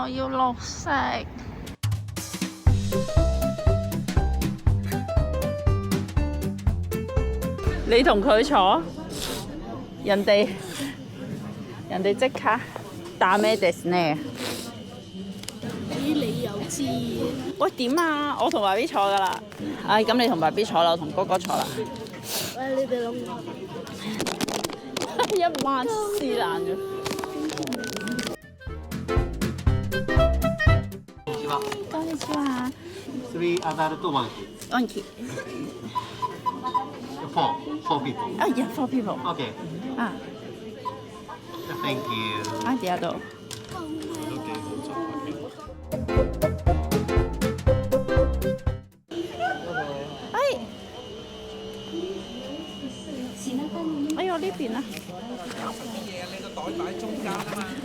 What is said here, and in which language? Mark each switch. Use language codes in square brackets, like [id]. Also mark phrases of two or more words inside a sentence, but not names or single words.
[yue] 我要綠色。你同佢坐，人哋即刻打咩 Disney？你又知？喂，點啊？我同爸 B 坐噶啦。唉，咁你同爸 B 坐啦，我同哥哥坐啦。喂，你哋諗一萬絲爛咗。 [ja] こんにちは。 [en] 3 adult monkey. Monkey. Four people. Oh yeah, 4 people. Okay. 啊 Thank you. [yue] 啊，第二度。哎呦，呢邊啊！搞乜嘢？你個袋擺中間啊嘛。